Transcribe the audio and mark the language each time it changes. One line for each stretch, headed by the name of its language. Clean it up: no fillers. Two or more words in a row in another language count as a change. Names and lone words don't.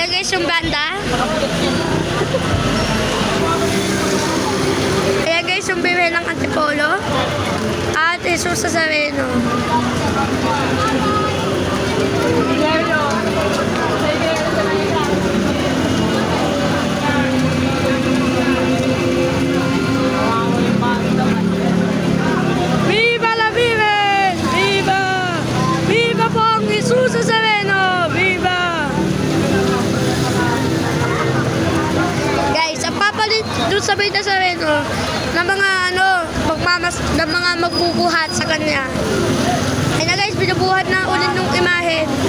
Filipino: yung banda. Ayan guys, yung Birhen ng Antipolo. At Jesus Nazareno.
Spanish: Viva la Virgen! Viva!
Filipino: Viva po ang Jesus Nazareno! Viva! Guys, ang papalit doon sa Bay Nazareno ng mga ng mga magbubuhat sa kanya. Ay na guys, binubuhat na ulit ng imahen.